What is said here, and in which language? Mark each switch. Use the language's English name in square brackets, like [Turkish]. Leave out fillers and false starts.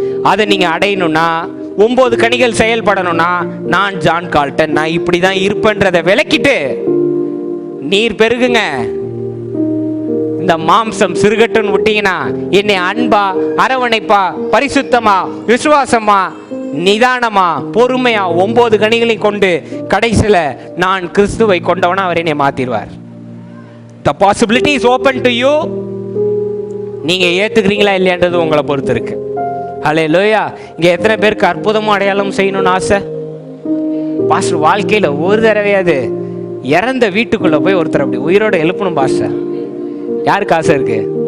[Tamil] அதை நீங்க அடையணும்னா, 9 கனிகள் செயல்படணும்னா, நான் ஜான் கால்டன், நான் இப்படிதான் இருப்பேன்றதை விளக்கிட்டு நீர் பெருகுங்க. இந்த மாம்சம் சிறுகட்டுன்னு விட்டீங்கன்னா, என்னை அன்பா, அரவணைப்பா, பரிசுத்தமா, விசுவாசமா, நிதானமா, பொறுமையா 9 கனிகளையும் கொண்டு கடைசியில நான் கிறிஸ்துவை கொண்டவனா அவர் என்னை மாத்திடுவார். [English] The possibility is open to you. [Tamil] நீங்க ஏத்துக்கிறீங்களா இல்லையான்றது உங்களை பொறுத்து இருக்கு. ஹல்லேலூயா. இங்க எத்தனை பேருக்கு அற்புதமும் அடையாளம் செய்யணும்னு ஆசை? பாஸ்டர், வாழ்க்கையில ஒரு தடவையாவது இறந்த வீட்டுக்குள்ள போய் ஒருத்தர் அப்படி உயிரோட எழுப்பணும் பாஸ்டர். யாருக்கு ஆசை இருக்கு?